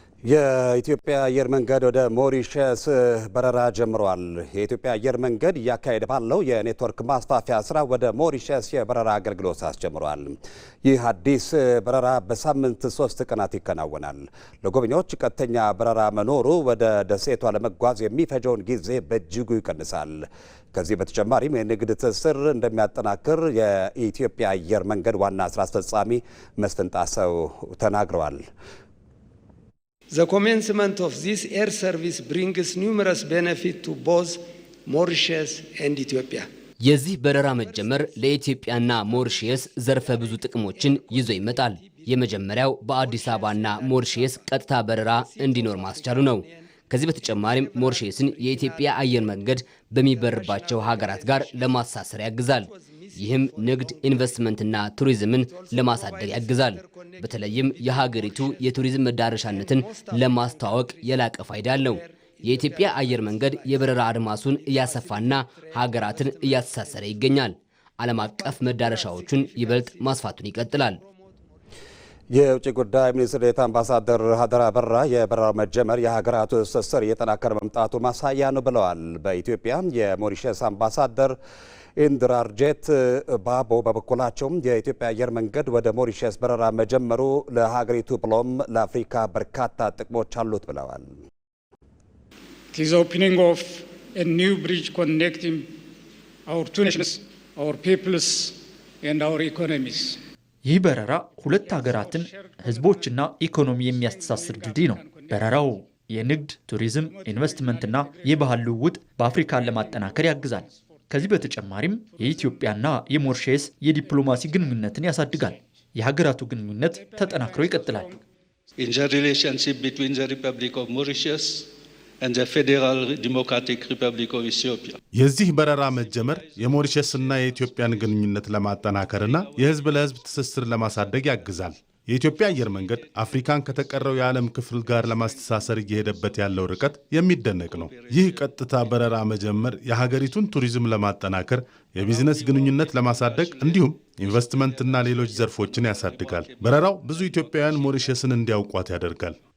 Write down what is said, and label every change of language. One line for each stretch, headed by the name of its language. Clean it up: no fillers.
Amharic: የኢትዮጵያ አየር መንገድ ወደ ሞሪሸስ በረራ ጀምሯል። የኢትዮጵያ አየር መንገድ እያካሄደ ባለው የኔትወርክ ማስፋፊያ ስራ ወደ ሞሪሸስ የበረራ አገልግሎት አስጀምሯል። ይህ አዲስ በረራ በሳምንት 3 ቀናት ይከናወናል። ለጎብኚዎች ቀጥተኛ በረራ መኖሩ ወደ ደሴቷ ለመጓዝ የሚፈጀውን ጊዜ በእጅጉ ይቀንሳል። ከዚህ በተጨማሪም የንግድ ትስስር እንደሚያጠናክር የኢትዮጵያ አየር መንገድ ዋና ስራ አስፈጻሚ መስፍን ጣሰው ተናግረዋል።
English: The commencement of this air service brings numerous benefits to both Mauritius and Ethiopia.
Amharic: የዚህ በረራ መጀመር ለኢትዮጵያና ሞሪሺየስ ዘርፈ ብዙ ጥቅሞችን ይዞ ይመጣል። የመጀመሪያው በአዲስ አበባና ሞሪሺየስ ቀጥታ በረራ እንዲኖር ማስቻሉ ነው። ከዚህ በተጨማሪም ሞሪሺየስን የኢትዮጵያ አየር መንገድ በሚበርባቸው ሀገራት ጋር ለማሳሰር ያግዛል። ይህም ንግድ፣ ኢንቨስትመንትና ቱሪዝምን ለማሳደግ ያግዛል። በተለይም የሀገሪቱ የቱሪዝም መዳረሻነትን ለማስተዋወቅ የላቀ ፋይዳ አለው። የኢትዮጵያ አየር መንገድ የበረራ አድማሱን እያሰፋና ሀገራትን እያተሳሰረ ይገኛል። ዓለም አቀፍ መዳረሻዎቹን ይበልጥ ማስፋቱን ይቀጥላል። የውጭ ጉዳይ ሚኒስትር ዴኤታ አምባሳደር ሀደራ በራ የበረራው መጀመር የሀገራቱ ትስስር እየጠናከረ መምጣቱ ማሳያ ነው ብለዋል። በኢትዮጵያ የሞሪሸስ አምባሳደር ኢንድራርጄት ባቦ በበኩላቸውም የኢትዮጵያ አየር መንገድ ወደ ሞሪሸስ በረራ መጀመሩ ለሀገሪቱ ብሎም ለአፍሪካ በርካታ ጥቅሞች አሉት ብለዋል።
English: It is the opening of a new bridge connecting our two nations, our peoples and our economies.
Amharic: ይህ በረራ ሁለት ሀገራትን ህዝቦችና ኢኮኖሚ የሚያስተሳስር ድልድይ ነው። በረራው የንግድ፣ ቱሪዝም፣ ኢንቨስትመንትና የባህል ልውውጥ በአፍሪካን ለማጠናከር ያግዛል። ከዚህ በተጨማሪም የኢትዮጵያና የሞሪሸስ የዲፕሎማሲ ግንኙነትን ያሳድጋል። የሀገራቱ ግንኙነት ተጠናክሮ ይቀጥላል።
English: In the relationship between the Republic of Mauritius and the Federal Democratic Republic of Ethiopia.
Amharic: የዚህ በረራ መጀመር የሞሪሸስና የኢትዮጵያን ግንኙነት ለማጠናከርና የህዝብ ለህዝብ ትስስር ለማሳደግ ያግዛል። የኢትዮጵያ አየር መንገድ አፍሪካን ከተቀረው የዓለም ክፍል ጋር ለማስተሳሰር እየሄደበት ያለው ርቀት የሚደነቅ ነው። ይህ ቀጥታ በረራ መጀመር የሀገሪቱን ቱሪዝም ለማጠናከር፣ የቢዝነስ ግንኙነት ለማሳደግ እንዲሁም ኢንቨስትመንትና ሌሎች ዘርፎችን ያሳድጋል። በረራው ብዙ ኢትዮጵያውያን ሞሪሸስን እንዲያውቋት ያደርጋል።